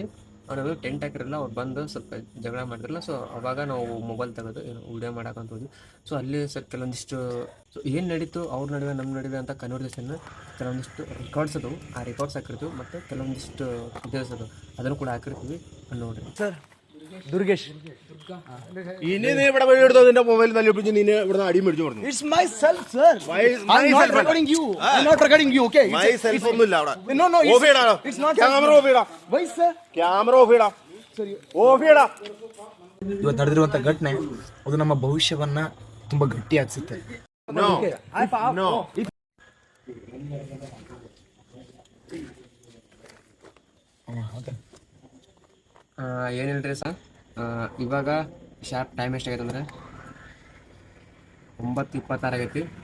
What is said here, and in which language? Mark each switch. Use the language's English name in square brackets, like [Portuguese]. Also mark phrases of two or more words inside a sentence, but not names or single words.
[Kannada] ನಾವು ಟೆಂಟ್ ಹಾಕಿರಲ್ಲ, ಅವ್ರು ಬಂದು ಸ್ವಲ್ಪ ಜಗಳ ಮಾಡಿದ್ರಲ್ಲ. ಸೊ ಅವಾಗ ನಾವು ಮೊಬೈಲ್ ತೆಗೆದು ವಿಡಿಯೋ ಮಾಡೋಕ್ಕಂತ ಹೋದ್ವಿ. ಸೊ ಅಲ್ಲಿ ಸ್ವಲ್ಪ ಕೆಲವೊಂದಿಷ್ಟು ಸೊ ಏನು ನಡೀತು ಅವ್ರ ನಡುವೆ ನಮ್ಮ ನಡುವೆ ಅಂತ ಕನ್ವರ್ಸೇಷನ್ ಕೆಲವೊಂದಿಷ್ಟು ರೆಕಾರ್ಡ್ಸ್ ಅದು, ಆ ರೆಕಾರ್ಡ್ಸ್ ಹಾಕಿರ್ತೀವಿ. ಮತ್ತು ಕೆಲವೊಂದಿಷ್ಟು ವಿಡಿಯೋಸ್ ಅದು, ಅದನ್ನು ಕೂಡ ಹಾಕಿರ್ತೀವಿ. ನೋಡ್ರಿ ಸರ್, ದುರ್ಗೇಶ್. [Malayalam] ഇനി നീ ഇവിടെ വഴിയെടുത്തോ നിന്റെ മൊബൈൽ തല്ലിപ്പിച്ച് നീ ഇവിടെ അടി മേടിച്ചു പറഞ്ഞു. [English] It's myself, sir. I'm not recording you. I'm not recording you. Okay. [Malayalam] Myself ഒന്നുമില്ല അവിടെ. [English] No. [Malayalam] ഓഫ് ചെയ്യടാ. [English] It's not. camera off [Malayalam] ചെയ്യടാ. [English] Why, sir? camera off [Malayalam] ചെയ്യടാ. ಸರಿ ಓಫ್ ചെയ്യടാ. [Kannada] ಇವತ್ತು ನಡೆದಿರುವಂತ ಘಟನೆ ಅದು ನಮ್ಮ ಭವಿಷ್ಯವನ್ನ ತುಂಬಾ ಗಟ್ಟಿಯಾಗಿಸುತ್ತೆ. [English] No. [Kannada] ಏನಿಲ್ರಿ ಸರ್, ಇವಾಗ [English] sharp time [Kannada] ಎಷ್ಟಾಗೈತೆ ಅಂದರೆ 9:26 ಆಗೈತಿ.